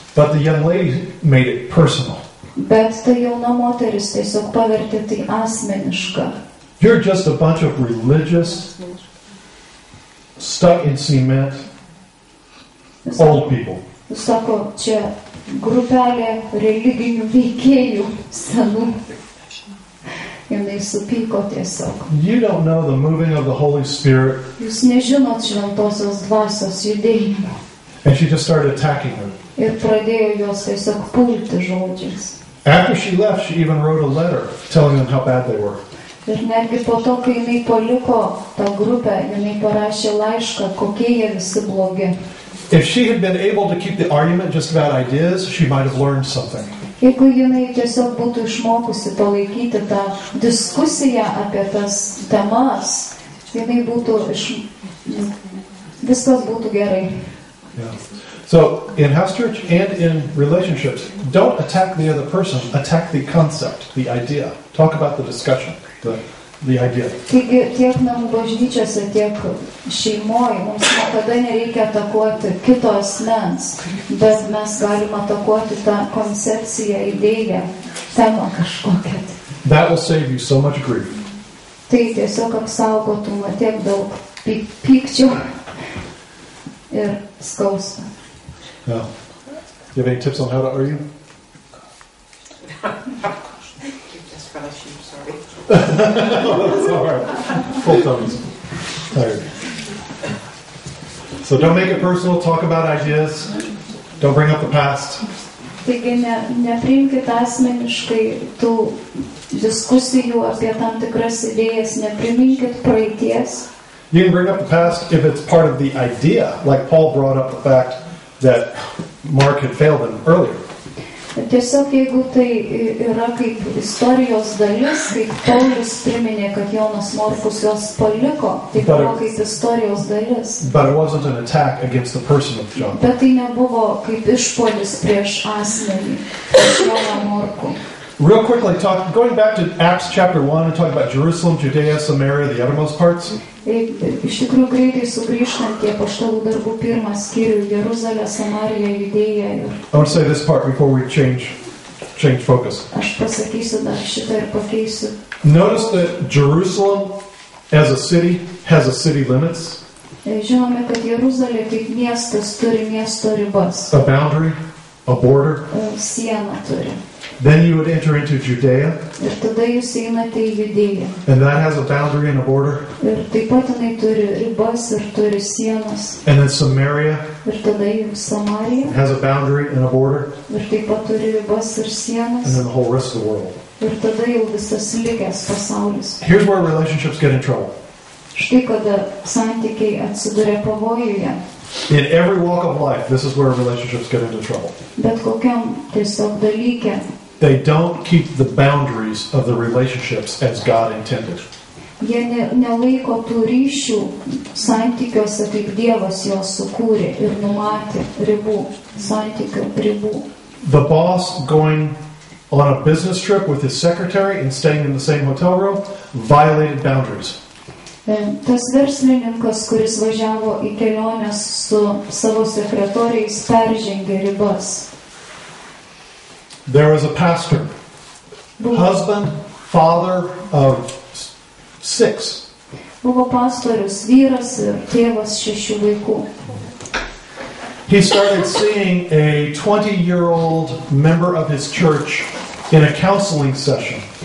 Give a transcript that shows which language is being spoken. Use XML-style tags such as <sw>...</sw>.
<en>But the young lady made it personal.</en> <lt>Bet ta jauna moteris tiesiog pavertė tai asmeniška.</lt> <en>You're just a bunch of religious, stuck in cement, old people.</en> <lt>Sako, čia grupelė religinių veikėjų senų. Jinai supyko tiesiog.</lt> <en>You don't know the moving of the Holy Spirit.</en> <lt>Jūs nežinot šventosios dvasios judėjimo.</lt> <en>And she just started attacking them.</en> <lt>Ir pradėjo jos tiesiog pulti žodžiais.</lt> <en>After she left, she even wrote a letter telling them how bad they were.</en> <lt>Ir netgi po to, kai jinai paliko tą grupę, jinai parašė laišką, kokie jie visi blogi.</lt> <en>If she had been able to keep the argument just about ideas, she might have learned something.</en> <lt>Jeigu jinai tiesiog būtų išmokusi palaikyti tą diskusiją apie tas temas, jinai būtų viskas būtų gerai.</lt> <en>Yeah. So, in house church and in relationships, don't attack the other person, attack the concept, the idea. Talk about the discussion, the idea.</en> <lt>Taigi, tiek namų bažnyčiose, tiek šeimoje mums niekada nereikia atakuoti kito asmens, bet mes galim atakuoti tą koncepciją, idėją, temą kažkokią.</lt> <en>That will save you so much grief.</en> <lt>Tai tiesiog apsaugotų nuo tiek daug pykčio ir skausmo.</lt> <en>Yeah. You have any tips on how to argue? Just fellowship, sorry. That's all right. Full tummies. Tired. So don't make it personal. Talk about ideas. Don't bring up the past.</en> <lt>Taigi nepriimkite asmeniškai tų diskusijų apie tam tikras idėjas, nepriminkit praeities.</lt> <en>You can bring up the past if it's part of the idea, like Paul brought up the fact that Mark had failed him earlier.</en> <lt>Tiesiog jeigu tai yra kaip istorijos dalis, kaip Paulius priminė, kad Jonas Morkus jos paliko, tai buvo kaip istorijos dalis.</lt> <en>But it wasn't an attack against the person of John.</en> <lt>Bet tai nebuvo kaip išpuolis prieš asmenį, prieš Joną Morkų.</lt> <en>Real quickly, going back to Acts chapter 1 and talking about Jerusalem, Judea, Samaria, the uttermost parts.</en> <lt>Iš tikrųjų greitai sugrįžtant tie apaštalų darbų pirmą skyrių, Jeruzalę, Samariją, Judėją.</lt> <en>I want to say this part before we change focus.</en> <lt>Aš pasakysiu dar šitą ir pakeisiu.</lt> <en>Notice that Jerusalem as a city has a city limits.</en> <lt>Žinome, kad Jeruzalė kaip miestas turi miesto ribas.</lt> <en>A boundary, a border.</en> <lt>Sieną turi.</lt> <en>Then you would enter into Judea.</en> <lt>Ir tada jūs einate į Judėją.</lt> <en>And that has a boundary and a border.</en> <lt>Ir taip pat jinai turi ribas ir turi sienas.</lt> <en>And then Samaria.</en> <lt>Ir tada jau Samarija.</lt> <en>Has a boundary and a border.</en> <lt>Ir taip pat turi ribas ir sienas.</lt> <en>And then the whole rest of the world.</en> <lt>Ir tada jau visas likęs pasaulis.</lt> <en>Here's where relationships get in trouble.</en> <lt>Štai kada santykiai atsiduria pavojuje.</lt> <en>In every walk of life, this is where relationships get into trouble.</en> <lt>Bet kokiam tiesiog dalyke.</lt> <en>They don't keep the boundaries of the relationships as God intended.</en> <lt>Jie nelaiko tų ryšių santykiuose, kaip Dievas juos sukūrė ir numatė ribų, santykių ribų.</lt> <en>The boss going on a business trip with his secretary and staying in the same hotel room violated boundaries.</en> <lt>Tas verslininkas, kuris važiavo į keliones su savo sekretoriais, peržengė ribas.</lt> <en>There was a pastor, husband, father of 6.</en> <lt>Buvo pastorius, vyras ir tėvas 6 vaikų.</lt> <en>He started seeing a 20-year-old member of his church in a counseling session.</en>